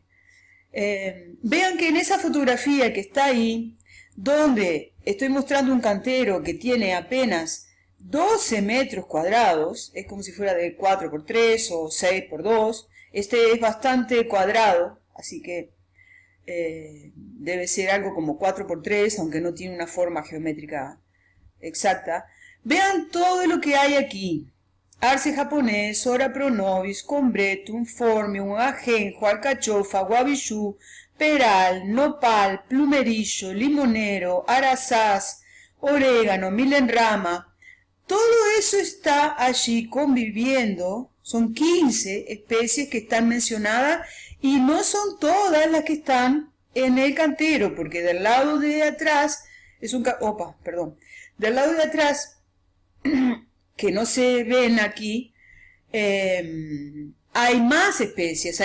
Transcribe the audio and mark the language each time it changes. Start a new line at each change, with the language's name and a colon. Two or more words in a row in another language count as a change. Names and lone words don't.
Spanish: Vean que en esa fotografía que está ahí, donde estoy mostrando un cantero que tiene apenas 12 metros cuadrados, es como si fuera de 4 por 3 o 6 por 2, este es bastante cuadrado, así que debe ser algo como 4 por 3, aunque no tiene una forma geométrica exacta. Vean todo lo que hay aquí: arce japonés, ora pro nobis, combretum, formium, ajenjo, alcachofa, guavillú, peral, nopal, plumerillo, limonero, arazás, orégano, milenrama. Todo eso está allí conviviendo. Son 15 especies que están mencionadas y no son todas las que están en el cantero, porque del lado de atrás es un... Del lado de atrás, que no se ven aquí, hay más especies.